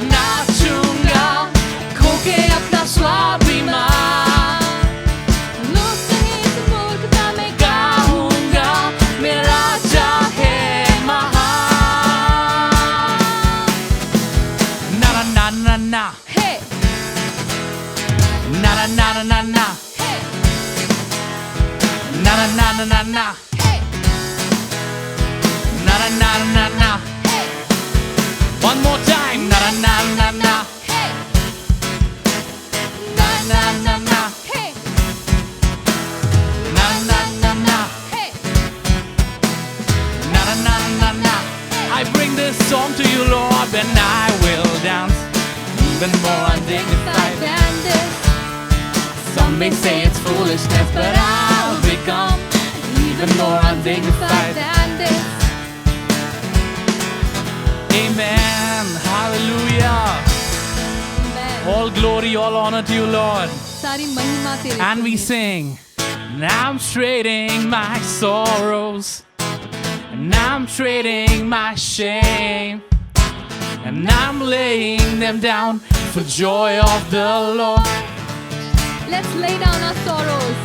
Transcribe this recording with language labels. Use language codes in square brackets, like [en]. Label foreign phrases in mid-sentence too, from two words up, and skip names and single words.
[hi] नाचूंगा खो के अपना स्वाभिमान, लोग कहें इस मूर्खता में, गाऊंगा मेरा राजा है महान. ना ना ना ना ना हे na na na na na na हे na na na na na na हे na na na na na. हे [en] One more time. Na na na na na हे na na na na हे na na na na हे. na na na na na. I bring this song to you, Lord, and I will dance even more undignified. Than this. Some may say it's foolishness, but I'll become even more undignified. Than this. Amen. Hallelujah. Amen. All glory, all honor to you, Lord. [hi] सारी महिमा तेरे [en] And we [hi] को है. [en] sing, and I'm trading my sorrows, and I'm trading my shame, and I'm laying them down for joy of the Lord. Let's lay down our sorrows.